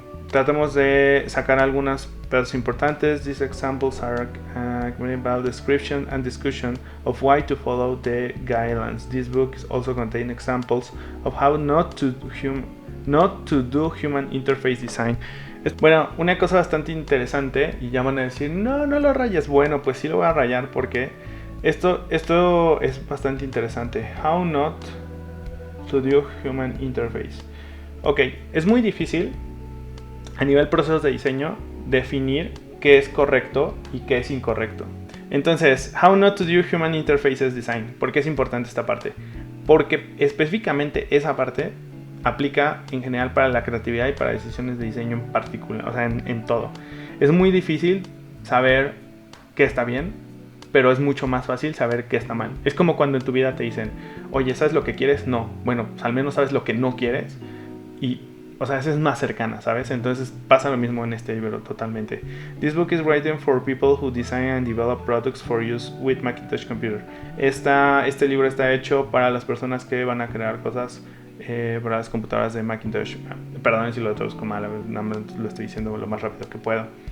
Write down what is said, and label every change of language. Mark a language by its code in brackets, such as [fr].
[es] Tratamos de sacar algunas pedazos importantes. [en] These examples are about description and discussion of why to follow the guidelines. This book also contains examples of how not to do human interface design. [es] Bueno, una cosa bastante interesante, y ya van a decir, no lo rayes. Bueno, pues sí lo voy a rayar porque esto es bastante interesante. [en] How not to do human interface. [es] Ok, es muy difícil a nivel procesos de diseño definir qué es correcto y qué es incorrecto. Entonces, [en] how not to do human interfaces design. [es] ¿Por qué es importante esta parte? Porque específicamente esa parte aplica en general para la creatividad y para decisiones de diseño en particular, o sea, en todo. Es muy difícil saber qué está bien, pero es mucho más fácil saber qué está mal. Es como cuando en tu vida te dicen, oye, ¿sabes lo que quieres? No. Bueno, pues al menos sabes lo que no quieres. Y, o sea, esa es más cercana, ¿sabes? Entonces pasa lo mismo en este libro totalmente. [en] This book is written for people who design and develop products for use with Macintosh Computer. [es] Este libro está hecho para las personas que van a crear cosas para las computadoras de Macintosh. Perdón si lo traduzco mal, nada más lo estoy diciendo lo más rápido que puedo.